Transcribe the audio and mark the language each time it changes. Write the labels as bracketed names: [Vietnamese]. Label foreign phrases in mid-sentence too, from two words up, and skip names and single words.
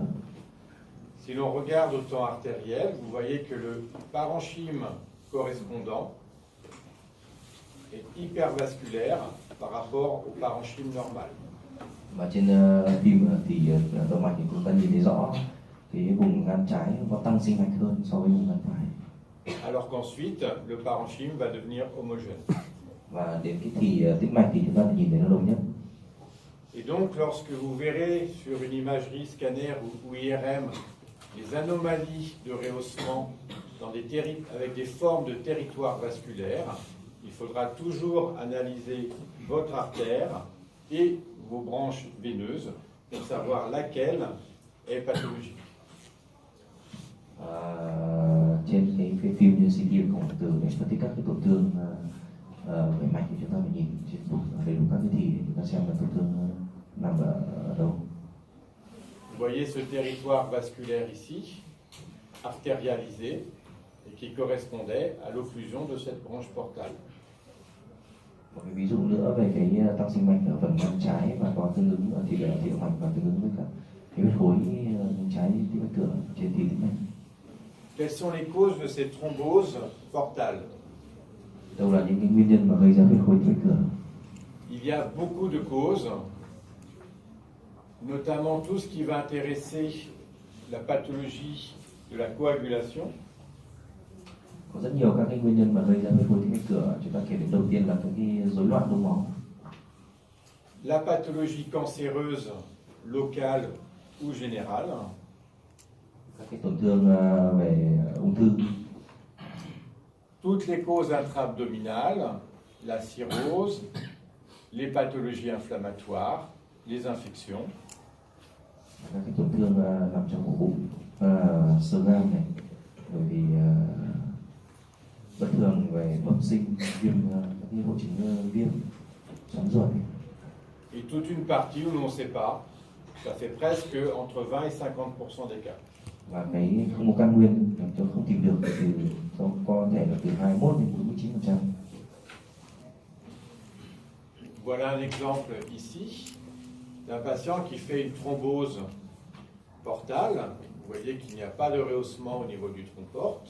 [French] Si l'on regarde au temps artériel, vous voyez que le parenchyme correspondant est hypervasculaire par rapport au parenchyme normal. [Vietnamese] Và trên phim thì động mạch thì chúng ta nhìn thấy rõ cái vùng gan trái có tăng sinh mạch hơn so với vùng gan phải. [French] Alors qu'ensuite, le parenchyme va devenir homogène. [Vietnamese] Và đến cái thì tĩnh mạch thì chúng ta nhìn thấy nó đồng nhất. [French] Et donc, lorsque vous verrez sur une imagerie scanner ou IRM les anomalies de rehaussement dans avec des formes de territoire vasculaire, il faudra toujours analyser votre artère et vos branches veineuses pour savoir laquelle est pathologique. [Vietnamese] Trên cái phim như CT của từ để phân tích các cái tổn thương về mạch thì chúng ta phải nhìn đầy đủ các cái thì để chúng ta xem là tổn thương nằm ở đâu. [French] Vous voyez ce territoire vasculaire ici, artérialisé, et qui correspondait à l'occlusion de cette branche portale. [Vietnamese] Một cái ví dụ nữa về cái tăng sinh mạch ở phần gan trái và có tương ứng ở thị động mạch và tương ứng với cả cái huyết khối trái tĩnh mạch cửa trên thì tĩnh mạch. [French] Quelles sont les causes de ces thromboses portales? [Vietnamese] Đâu là những cái nguyên nhân mà gây ra huyết khối tĩnh mạch cửa? [French] Il y a beaucoup de causes, notamment tout ce qui va intéresser la pathologie de la coagulation. [Vietnamese] Có rất nhiều các cái nguyên nhân mà gây ra huyết khối tĩnh mạch cửa. Chúng ta kể đến đầu tiên là các cái rối loạn đông máu. [French] La pathologie cancéreuse locale ou générale. [Vietnamese] Các cái tổn thương về ung thư. [French] Toutes les causes intra-abdominales, la cirrhose, les pathologies inflammatoires, les infections. [Vietnamese] Các cái tổn thương nằm trong ổ bụng, xơ gan này, rồi thì bất thường về bẩm sinh, viêm, các cái hội chứng viêm, xoắn ruột. [French] Et toute une partie où l'on ne sait pas, ça fait presque entre 20 et 50% des cas. [Vietnamese] Và cái không có căn nguyên làm cho không tìm được thì có thể là từ 21 đến 49%. [French] Voilà un exemple ici d'un patient qui fait une thrombose portale. Vous voyez qu'il n'y a pas de rehaussement au niveau du tronc porte.